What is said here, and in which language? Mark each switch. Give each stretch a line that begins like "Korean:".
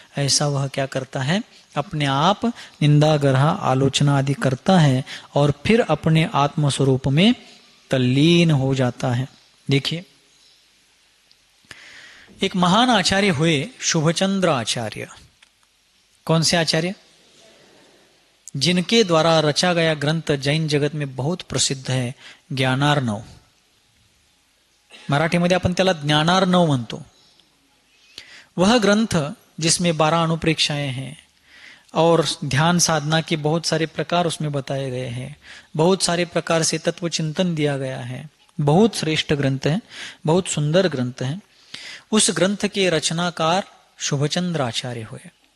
Hindi: ऐसा वह क्या करता है? अपने आप निंदा, गर्हा, आलोचना आदि करता है और फिर अपने आत्म स्वरूप में तल्लीन हो जाता है। देखिए, एक महान आचार्य हुए शुभचंद्र आचार्य। कौन से आचार्य? जिनके द्वारा रचा गया ग्रंथ जैन जगत में बहुत प्रसिद्ध है, ज्ञानार्णव।
Marathi: मराठीमध्ये आपण त्याला ज्ञानार्णव म्हणतो।
Hindi: वह ग्रंथ जिसमें 12 अनुप्रेक्षाएं हैं और ध्यान साधना के बहुत सारे प्रकार उसमें बताए गए हैं, बहुत सारे प्रकार से तत्व चिंतन दिया गया है। बहुत श्रेष्ठ ग्रंथ है, बहुत सुंदर ग्रंथ है। उस ग्रंथ के रचनाकार शुभचंद्र आचार्य हुए।